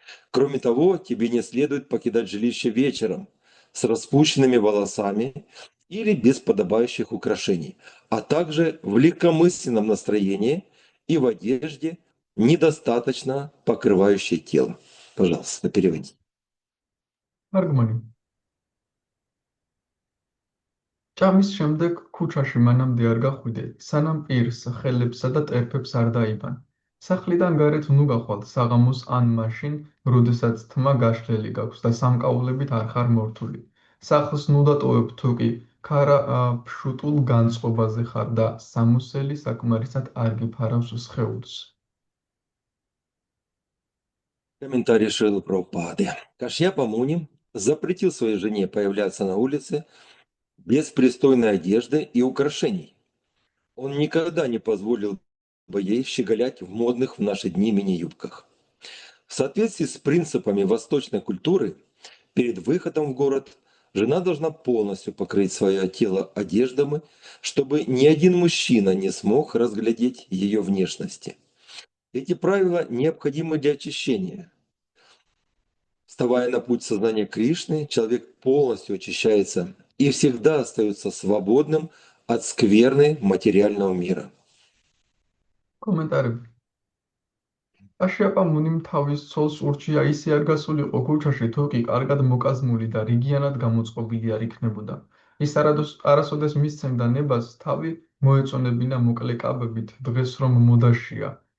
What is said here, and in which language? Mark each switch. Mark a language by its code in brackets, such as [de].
[ru] Кроме того, тебе не следует покидать жилище вечером с распущенными волосами или без подобающих украшений, а также в легкомысленном настроении и в одежде, недостаточно покрывающей тело. Пожалуйста, переводите. [ka] თარგმანი. ჭამის შემდეგ ქუჩაში მანამდე არ გახვიდე, სანამ პირს, ხელებსა და ტერფებს არ დაიბან. სახლიდან გარეთ ნუ გახვალ საღამოს ან მაშინ, როდესაც თმა გაშლილი გაქვს და სამკაულებით არ ხარ მორთული. სახლს ნუ დატოვებ თუ კი ქარა ფშუტულ განწყობაზე ხარ და სამოსელი საკმარისად არ გიფარავს სხეულს. [ru] Комментарий Шрилы Прабхупады. Кашьяпа Муни запретил своей жене появляться на улице без пристойной одежды и украшений. Он никогда не позволил бы ей щеголять в модных в наши дни мини-юбках. В соответствии с принципами восточной культуры, перед выходом в город жена должна полностью покрыть свое тело одеждами, чтобы ни один мужчина не смог разглядеть ее внешности. Эти правила необходимы для очищения. Вставая на путь сознания Кришны, человек полностью очищается и всегда остается свободным от скверны материального мира. [ka] კომენტარები. კაშიაპა მუნიმ თავის ცოლს ურჩია ისე არ გასულიყო ქუჩაში თუ კი კარგად მოკაზმული და რიგიანად გამოწყობილი არ იქნებოდა. ის არასოდეს მისცემდა ნებას თავი მოეწონებინა მოკლე კაბებით დღეს რომ მოდაშია.